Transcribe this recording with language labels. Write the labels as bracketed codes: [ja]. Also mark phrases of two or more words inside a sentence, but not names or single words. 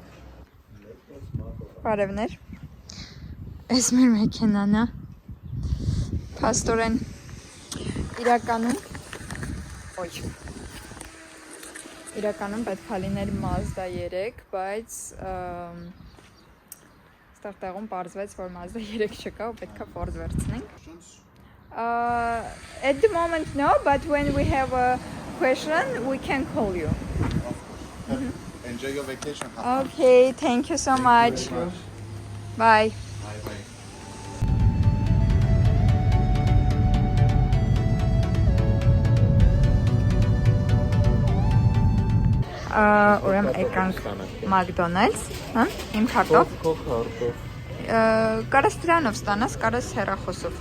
[hy] Բարևներ։ Էս մեր մեքենան է։ Փաստորեն իրականում Իրականում պետք է լիներ Mazda 3, բայց ստեղ տեղում պարզվեց, որ Mazda 3 չկա ու պետք է Ford վերցնենք։ [en] At the moment no, but when we have a question, we can call you. Enjoy your vacation. Okay, thank you so much. Bye. Bye. [hy] Ուրեմն եկանք McDonald's, հա, իմ քարտով։ Կարաս դրանով ստանաս, կարաս հեռախոսով։